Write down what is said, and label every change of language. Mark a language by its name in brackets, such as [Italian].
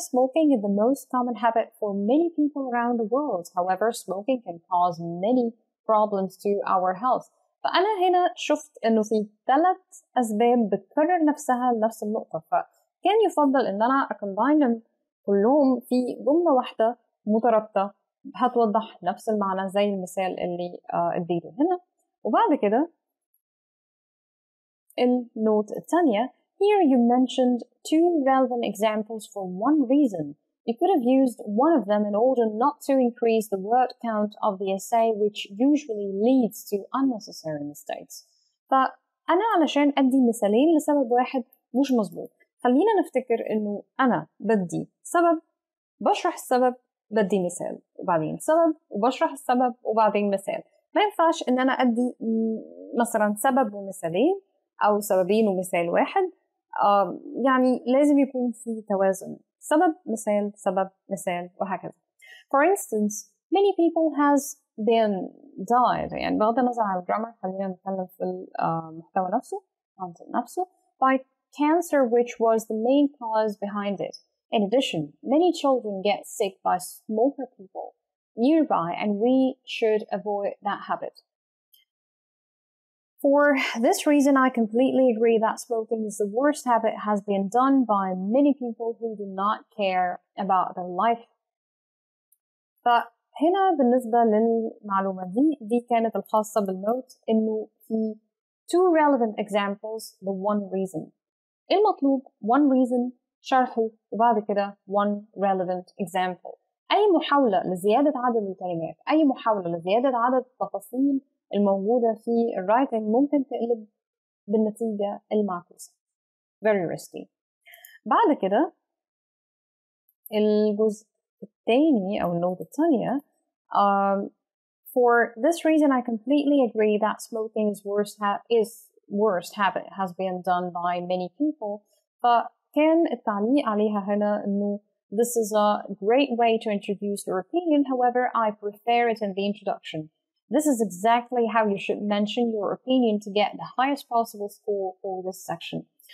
[English] Smoking is the most common habit for many people around the world. However, smoking can cause many problems to our health. [Arabic] فأنا هنا شفت إنه في 3 أسباب بتكرر نفسها لنفس النقطة، فكان يفضل إن أنا أكمباينهم كلهم في جملة واحدة مترابطة هتوضح نفس المعنى زي المثال اللي اديته هنا. وبعد كده النوت الثانية. [English] Here you mentioned 2 relevant examples for one reason. You could have used one of them in order not to increase the word count of the essay, which usually leads to unnecessary mistakes. [Arabic] فأنا علشان أدي مثالين لسبب واحد مش مظبوط. خلينا نفتكر إنه أنا بدي سبب، بشرح السبب، بدي مثال، وبعدين سبب وبشرح السبب وبعدين مثال. ما ينفعش إن أنا أدي مثلا سبب ومثالين أو سببين ومثال واحد. يعني لازم يكون في توازن، سبب مثال سبب مثال وهكذا. [English] For instance, many people has been died. [Arabic] يعني بغض النظر عن الجرامر، خلينا نتكلم في المحتوى نفسه by cancer, which was the main cause behind it. [English] In addition, many children get sick by smoker people nearby, and we should avoid that habit. For this reason, I completely agree that smoking is the worst habit has been done by many people who do not care about their life. [Arabic] فهنا بالنسبة للمعلومة دي كانت الخاصة بالنوت، إنه في 2 relevant examples the one reason. المطلوب one reason شرحه وبعد كده one relevant example. أي محاولة لزيادة عدد الكلمات، أي محاولة لزيادة عدد التفاصيل الموجودة في الرايتنج ممكن تقلب بالنتيجة المعكوسة. [English] very risky. [Arabic] بعد كده الجزء الثاني أو النوت الثانية. [English] For this reason, I completely agree that smoking is worst habit has been done by many people. فكان التعليق عليها هنا إنه this is a great way to introduce your opinion. However, I prefer it in the introduction. This is exactly how you should mention your opinion to get the highest possible score for this section.